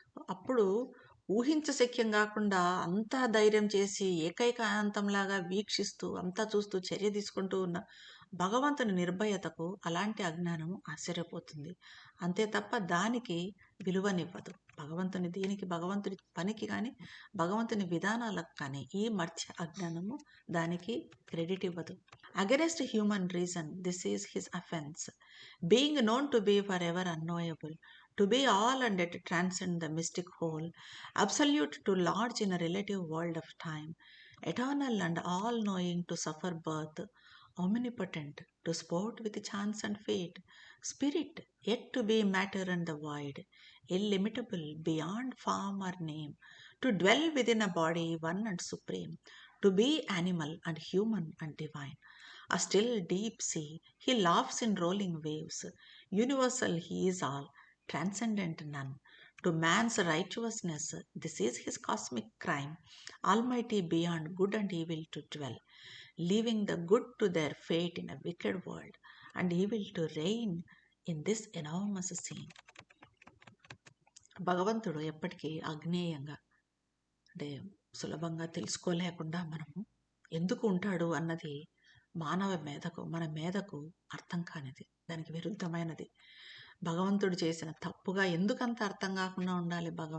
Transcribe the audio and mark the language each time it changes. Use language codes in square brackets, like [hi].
[te] అప్పుడు ఊహించశక్యం కాకుండా అంతా ధైర్యం చేసి ఏకైక అనంతంలాగా వీక్షిస్తూ అంతా చూస్తూ చర్య తీసుకుంటూ ఉన్న భగవంతుని నిర్భయతకు అలాంటి అజ్ఞానము ఆశ్చర్యపోతుంది. అంతే తప్ప దానికి విలువనివ్వదు. భగవంతుని దీనికి, భగవంతుని పనికి కానీ భగవంతుని విధానాలకు కానీ ఈ మర్త్య అజ్ఞానము దానికి క్రెడిట్ ఇవ్వదు. [en] Against human reason this is his offence, being known to be for ever unknowable, to be all and yet transcend the mystic whole, absolute to large in a relative world of time, eternal and all-knowing to suffer birth, omnipotent to sport with chance and fate, spirit yet to be matter and the void, illimitable beyond form or name, to dwell within a body one and supreme, to be animal and human and divine. A still deep sea, he laughs in rolling waves, universal he is all, transcendent none. To man's righteousness, this is his cosmic crime, almighty beyond good and evil to dwell, leaving the good to their fate in a wicked world, and evil to reign in this enormous scene. [te] భగవంతుడు ఎప్పటికీ అజ్ఞేయంగా, అంటే సులభంగా తెలుసుకోలేకుండా మనము ఎందుకు ఉంటాడు అన్నది మన మేధకు అర్థం కానిది, దానికి విరుద్ధమైనది. భగవంతుడు చేసిన తప్పుగా ఎందుకంత అర్థం కాకుండా ఉండాలి?